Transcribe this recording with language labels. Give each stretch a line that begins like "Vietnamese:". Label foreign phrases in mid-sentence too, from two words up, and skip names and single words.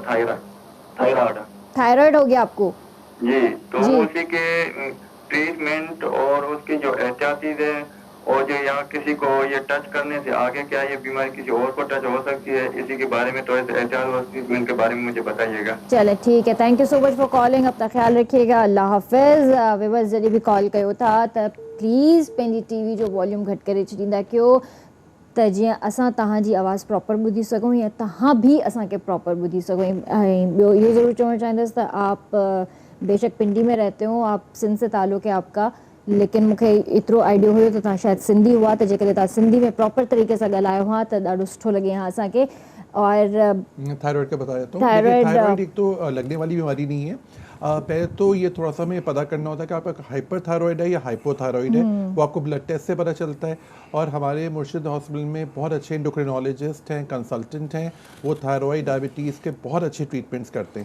Urdu: تھائرائڈ ہو گیا آپ کو? جی، تو اسی کے ٹریٹمنٹ اور اس کی جو احتیاطی ہے، اور جو یہاں کسی کو یہ ٹچ کرنے سے آگے کیا یہ بیماری کسی اور کو ٹچ ہو سکتی ہے، اسی کے بارے میں تھوڑے سے احتیاط اور ٹریٹمنٹ کے بارے میں مجھے بتائیے گا. چلیں، ٹھیک ہے.
English: thank you so much for calling.
Urdu: اپنا خیال رکھیے گا۔ اللہ حافظ.
Sindhi: विवर्स जॾहिं बि कॉल कयो था त प्लीज़ पंहिंजी टीवी जो वॉल्यूम घटि करे छॾींदा कयो, त जीअं असां तव्हांजी आवाज़ प्रॉपर ॿुधी सघूं या तव्हां बि असांखे प्रॉपर ॿुधी सघो। ऐं ॿियो इहो ज़रूरु चवणु चाहींदसि त
Urdu: آپ بےشک پنڈی میں رہتے ہو، آپ سندھ سے تعلق ہے آپ کا، لیکن
Sindhi: मूंखे एतिरो आइडियो हुयो त तव्हां शायदि सिंधी हुआ, त जेकॾहिं तव्हां सिंधी में प्रॉपर तरीक़े सां ॻाल्हायो हुआ त ॾाढो सुठो लॻे हा असांखे। और
Urdu: تھائرائڈ کا بتایا تو تھائرائڈ ایک تو لگنے والی بیماری نہیں ہے. پہلے تو یہ تھوڑا سا ہمیں پتا کرنا ہوتا ہے کہ آپ کا ہائپرتھائرائیڈ ہے یا ہائپوتھائرائیڈ ہے، وہ آپ کو بلڈ ٹیسٹ سے پتا چلتا ہے. اور ہمارے مرشد ہاسپٹل میں بہت اچھے اینڈوکرائنولوجسٹ ہیں، کنسلٹنٹ ہیں، وہ تھائرائیڈ ڈائبیٹیز کے بہت اچھے ٹریٹمنٹس کرتے ہیں.